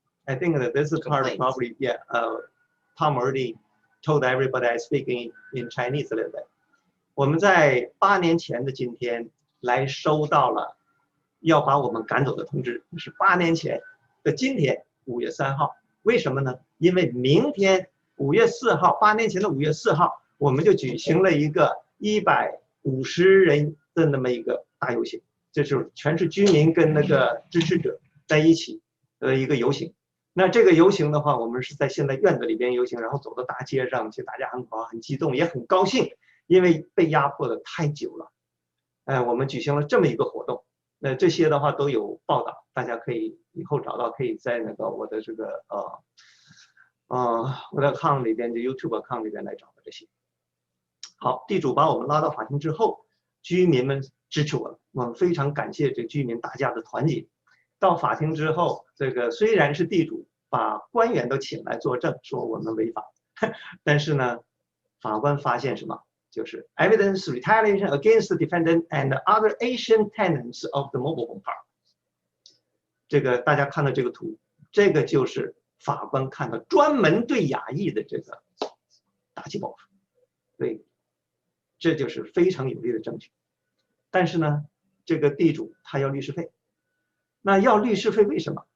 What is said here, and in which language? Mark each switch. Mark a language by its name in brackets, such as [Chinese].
[English] I think that this is part of probably, yeah, Tom already told everybody I speak in Chinese a little bit. [Chinese] 我们在8年前的今天来收到了要把我们赶走的通知，是8年前的今天5月3号。为什么呢？因为明天5月4号，8年前的5月4号，我们就举行了一个150人的那么一个大游行，就是全是居民跟那个支持者在一起的一个游行。那这个游行的话，我们是在现在院子里边游行，然后走到大街上去，大家很激动，也很高兴，因为被压迫的太久了。我们举行了这么一个活动。这些的话都有报道，大家可以以后找到，可以在那个我的这个我的 account 里边，就 YouTube account 里边来找到这些。好，地主把我们拉到法庭之后，居民们支持我们，我们非常感谢这居民大家的团结。到法庭之后，这个虽然是地主把官员都请来作证，说我们违法，但是呢，法官发现什么？ [English] 就是 evidence retaliation against the defendant and other Asian tenants of the mobile home park。 [Chinese] 这个大家看到这个图，这个就是法官看到专门对亚裔的这个打击报复，所以这就是非常有力的证据。但是呢，这个地主他要律师费，那要律师费为什么？